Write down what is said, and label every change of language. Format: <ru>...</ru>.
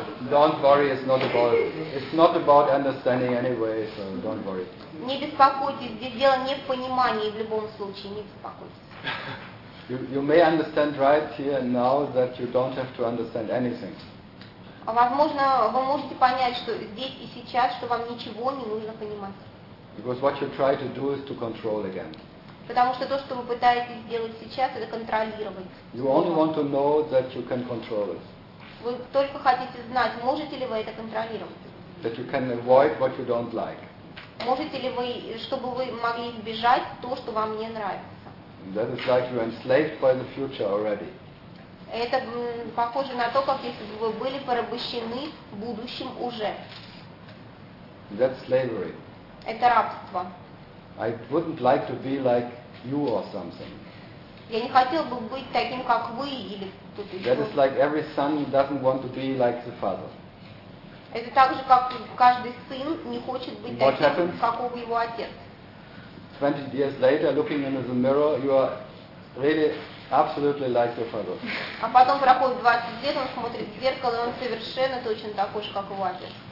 <en>Don't worry, it's not about understanding anyway, so don't worry.</en> <ru>Не беспокойтесь, здесь дело не в понимании в любом случае, не беспокойтесь.</ru> <en>You may understand right here and now that you don't have to understand anything.</en> <ru>А возможно, вы можете понять, что здесь и сейчас, что вам ничего не нужно понимать.</ru> <en>Because what you try to do is to control again.</en> <ru>Потому что то, что вы пытаетесь сделать сейчас, это контролировать.</ru> <en>You only want to know that you can control it.</en> <ru>Вы только хотите знать, можете ли вы это контролировать.</ru> <en>That you can avoid what you don't like.</en> <ru>Можете ли вы, чтобы вы могли избежать то, что вам не нравится?</ru> <en>That is like you're enslaved by the future already.</en> <ru>Это похоже на то, как если бы вы были порабощены будущим уже.</ru> <en>That's slavery.</en> <ru>Это рабство.</ru> <en>I wouldn't like to be like you or something.</en> <ru>Я не хотел бы быть таким, как вы или кто-то еще.</ru> <en>That is like every son doesn't want to be like the father.</en> <ru>Это так же, как каждый сын не хочет быть</ru> <en>What</en> <ru>таким,</ru> <en>happens?</en> <ru>Какого его отец.</ru> <en>20 years later, looking into the mirror, you are really absolutely like your father.</en> <ru>А потом проходит 20 лет, он смотрит в зеркало, и он совершенно точно такой же, как его отец.</ru>